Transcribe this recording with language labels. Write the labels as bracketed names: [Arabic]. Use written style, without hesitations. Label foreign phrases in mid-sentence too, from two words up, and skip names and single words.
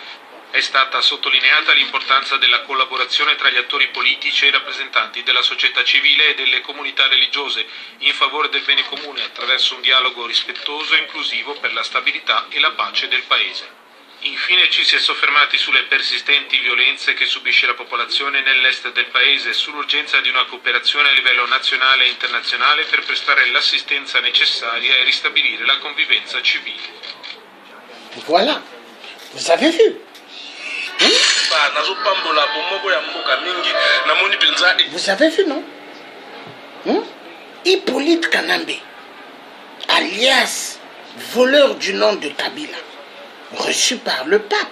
[Italian] È stata sottolineata l'importanza della collaborazione tra gli attori politici e i rappresentanti della società civile e delle comunità religiose in favore del bene comune attraverso un dialogo rispettoso e inclusivo per la stabilità e la pace del Paese. Infine ci si è soffermati sulle persistenti violenze che subisce la popolazione nell'est del paese e sull'urgenza di una cooperazione a livello nazionale e internazionale per prestare l'assistenza necessaria e ristabilire la convivenza civile. [French] Voilà, vous avez vu. Vous avez vu, non? Hippolyte Kanambe, alias voleur du nom de Kabila, reçu par le pape.